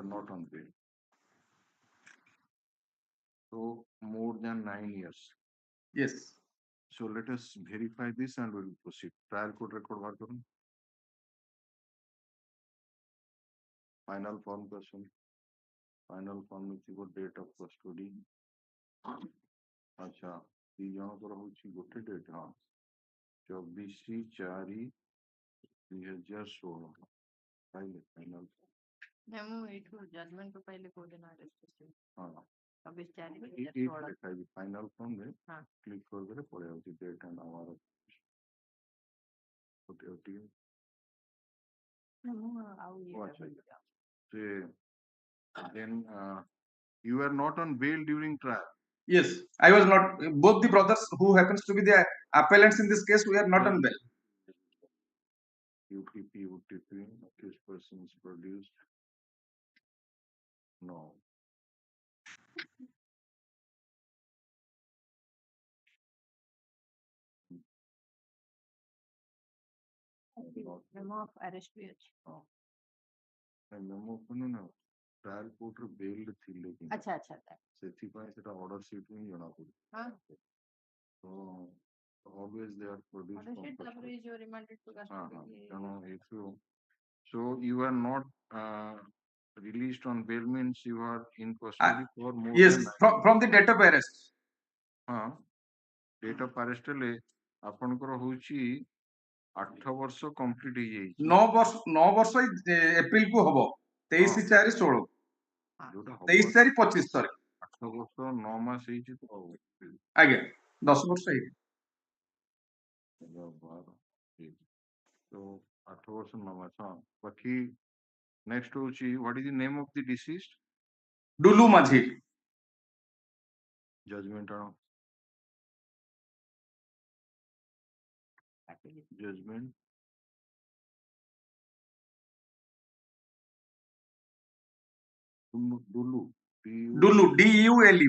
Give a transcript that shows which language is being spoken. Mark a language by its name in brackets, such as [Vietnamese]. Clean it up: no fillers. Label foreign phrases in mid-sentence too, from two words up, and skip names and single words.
[English] You are not on bail. So more than 9 years. Yes. So let us verify this and we'll proceed. Trial court record [Odia] ବାର୍ କରୁନ୍. [English] Final form question. Final form is your date of custody. [Odia] अच्छा ଦି ଜଣଙ୍କର ହଉଛି ଗୋଟେ ଡେଟ୍ ହଁ 24/4/2016 ପାଇଲେ ଫାଇନାଲ ନା ମୁଁ ଏଇଠୁ ଜଜମେଣ୍ଟ ରୁ ପାଇଲେ କୋଉ ଦିନ ଆରେଷ୍ଟ କରିବି ହଁ 24/4/2016 ଲେଖାଇବି [English] final formରେ [Odia] ହଁ କ୍ଲିକ୍ କରିଦେଲେ ପଳେଇ ଆଉଛି [English] date and hour [Odia] ଟିକେ ମୁଁ ଆଉ ଆଚ୍ଛା ସେ [English] then you are not on bail during trial. Yes, I was not. Both the brothers who happens to be the appellants in this case, we are not on bail. UTP, accused persons produced. No. memo of arrest [Odia] ବି ଅଛି memo ନା [English] trial court [Odia] ର bail ଥିଲେ କି ଆଚ୍ଛା ଆଚ୍ଛା ସେଥିପାଇଁ ସେଟା [English] order sheet [Odia] ହିଁ ଜଣା ପଡେ ହଁ [English] so always they are produced order sheet [Odia] ତାପରେ ଯୋଉ [English] remanded to custody [Odia] ତେଣୁ ଏଇଠୁ [English] so you are not released on bail means you are in custody for more yes, than from the date of arrest. [Odia] ହଁ [English] date of arrest [Odia] ହେଲେ ଆପଣଙ୍କର ହଉଛି 8 ବର୍ଷ କମ୍ପ୍ଲିଟ ହେଇଯାଇଛି 9 ବର୍ଷ ଏପ୍ରିଲ କୁ ହବ 23/4/16 ଯୋଉଟା 23/4/25 ସରି 8 ବର୍ଷ 9 ମାସ ହେଇଛି ତ ଆଜ୍ଞା 10 ବର୍ଷ ହେଇଛି ତ 8 ବର୍ଷ 9 ମାସ ହଁ ବାକି ନେକ୍ସଟ ହଉଛି [English] what is the name of the deceased? [Odia] ଡୁଲୁ ମାଝୀ judgment ଆଣ judgment Dulu DULU.